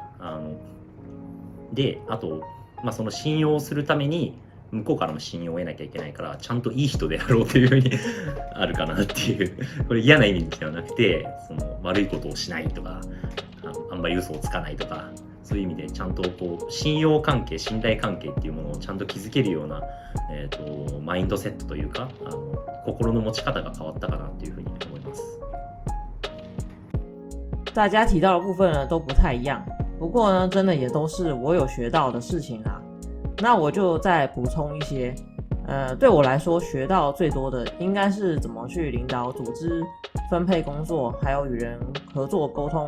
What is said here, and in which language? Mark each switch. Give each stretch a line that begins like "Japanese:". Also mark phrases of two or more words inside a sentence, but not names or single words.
Japanese: で、あと、まあその信用するために向こうからも信用を得なきゃいけないから、ちゃんといい人であろうというふうにあるかなっていう、これ嫌な意味ではなくて、その悪いことをしないとか、あんまり嘘をつかないとか、そういう意味でちゃんとこう信用関係、信頼関係っていうものをちゃんと築けるような、マインドセットというか、心の持ち方が変わったかなっていうふうに思います。
Chinese: 大家提到的部分呢都不太一样，不过呢，真的也都是我有学到的事情啊。那我就再补充一些，对我来说学到最多的应该是怎么去领导组织、分配工作，还有与人合作沟通。